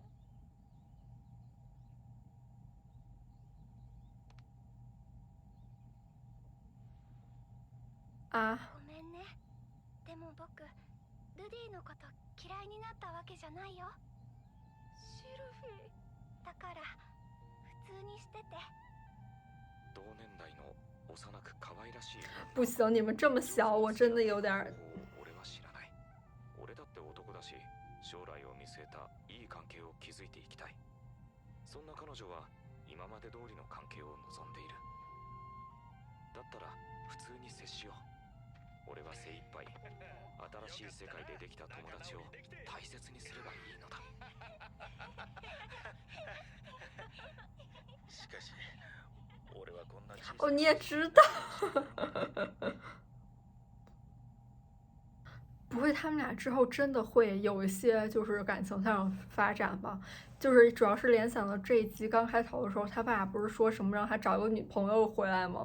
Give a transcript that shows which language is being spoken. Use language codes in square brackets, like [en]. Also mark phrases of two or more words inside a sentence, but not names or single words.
[ja] 啊，ごめんね。でも僕、ルディのこと嫌いになったわけじゃないよ。シルフィー。だから普通にしてて。同年代の幼く可愛らしい。 [zh] 不行，你们这么小，我真的有点儿。 [ja] 俺は知らない。俺だって男だし、将来を見据えたいい関係を築いていきたい。そんな彼女は今まで通りの関係を望んでいる。だったら普通に接しよう。俺は精一杯新しい世界でできた友達を大切にすればいいのだ。しかし俺はこんな小さ哦，な [zh] 你也知道，不会他们俩之后真的会有一些就是感情上发展吧？就是主要是联想到这一集刚开头的时候，他爸不是说什么让他找个女朋友回来吗？